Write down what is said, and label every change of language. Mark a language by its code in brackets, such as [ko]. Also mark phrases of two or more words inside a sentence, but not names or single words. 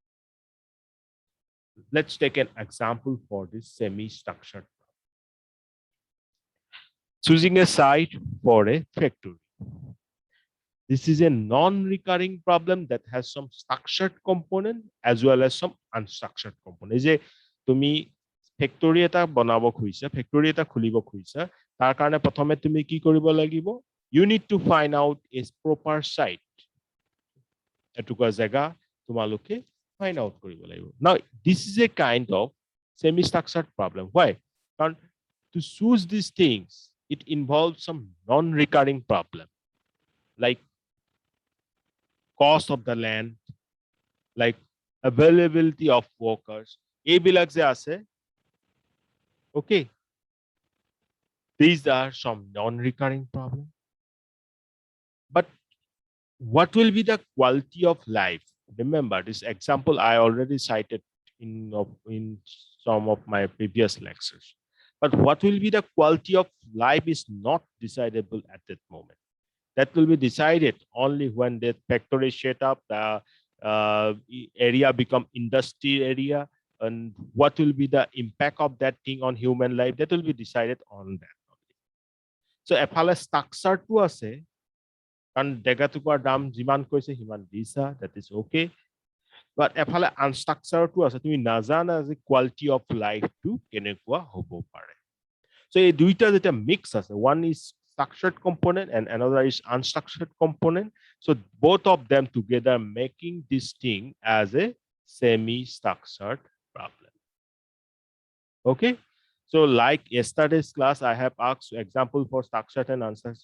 [en] Let's take an example for this semi-structured problem. Choosing a site for a factory. This is a non-recurring problem that has some structured component as well as some unstructured component. [as] যে তুমি ফেক্টৰী এটা বনাব খুজিছা, ফেক্টৰী এটা খুলিব খুজিছা, তাৰ কাৰণে প্ৰথমে তুমি কি কৰিব লাগিব? [en] You need to find out a proper site. [as] এটুকুৰা জায়গা তোমালোকে [en] find out [as] কৰিব লাগিব. [en] Now, this is a kind of semi-structured problem. Why? Because to choose these things, it involves some non-recurring problem, like cost of the land, like availability of workers. [as] এইবিলাক যে আছে, [en] okay, these are some non-recurring problems. But what will be the quality of life? Remember, this example I already cited in some of my previous lectures. But what will be the quality of life is not decidable at that moment. That will be decided only when the factory set up, the area become industry area, and what will be the impact of that thing on human life, that will be decided on that. [as] So এফালে [en] structureটো [as] আছে, কাৰণ জেগাটুকুৰাৰ দাম যিমান কৈছে সিমান দিছা, [en] that is okay. [as] But এফালে unstructuredটো আছে, তুমি নাজানা যে [en] quality of life-টো [as] কেনেকুৱা হ'ব পাৰে. So এই দুইটা যেটা mix আছে, [en] one is structured component and another is unstructured component. So both of them together making this thing as a semi-structured problem. Okay. So like yesterday's class, I have asked example for structured and unstructured.